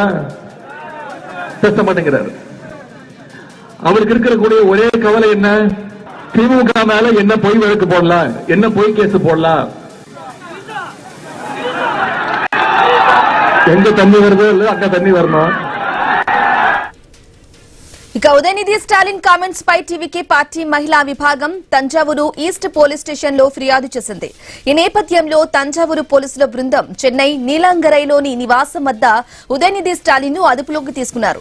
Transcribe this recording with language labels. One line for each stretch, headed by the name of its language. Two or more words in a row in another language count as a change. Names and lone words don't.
Tamil: பேச மாட்டேங்கிறார். அவருக்கு இருக்கக்கூடிய ஒரே கவலை என்ன? திமுக மேல என்ன பொய் வழக்கு போடலாம், என்ன பொய் கேஸ் போடலாம். எங்க தண்ணி வருதோ இல்ல அங்க தண்ணி வரணும்.
Telugu: ఇక ఉదయనిధి స్టాలిన్ కామెంట్స్ పై టీవీకే పార్టీ మహిళా విభాగం తంజావూరు ఈస్ట్ పోలీస్ స్టేషన్ లో ఫిర్యాదు చేసింది. ఈ నేపథ్యంలో తంజావూరు పోలీసుల బృందం చెన్నై నీలంగరైలోని నివాసం వద్ద ఉదయనిధి స్టాలిన్ ను అదుపులోకి తీసుకున్నారు.